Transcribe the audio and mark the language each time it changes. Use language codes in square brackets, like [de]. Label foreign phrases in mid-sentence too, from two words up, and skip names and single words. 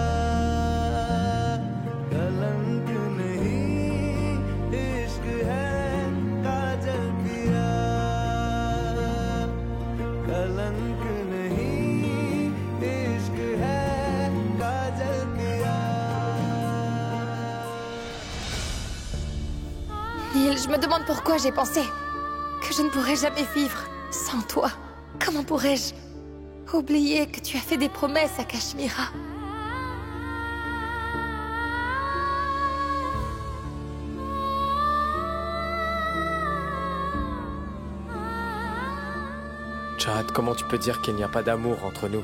[hi] कलंक नहीं इश्क है काजल पिया कलंक नहीं इश्क है काजल पिया [fr] Neil, je me demande pourquoi j'ai pensé que je ne pourrais jamais vivre sans toi. Comment pourrais-je oublier que tu as fait des promesses à Kashmira? Shahad, comment tu peux dire qu'il n'y a pas d'amour entre nous?